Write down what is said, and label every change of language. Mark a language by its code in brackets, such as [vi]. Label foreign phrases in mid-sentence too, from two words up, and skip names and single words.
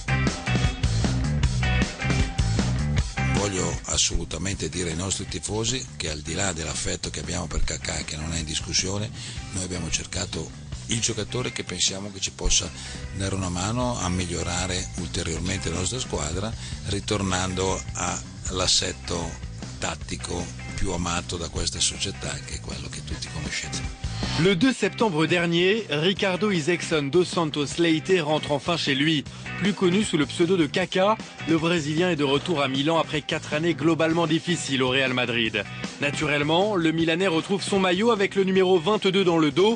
[it] Voglio assolutamente dire ai nostri tifosi che al di là dell'affetto che abbiamo per Kaká, che non è in discussione, noi abbiamo cercato il giocatore che pensiamo che ci possa dare una mano a migliorare ulteriormente la nostra squadra, ritornando all'assetto tattico più amato da questa società, che è quello che tutti conoscete. [fr] Le 2 septembre dernier, Ricardo Isaacson dos Santos Leite rentre enfin chez lui. Plus connu sous le pseudo de Kaká, le Brésilien est de retour à Milan après 4 années globalement difficiles au Real Madrid. Naturellement, le Milanais retrouve son maillot avec le numéro 22 dans le dos.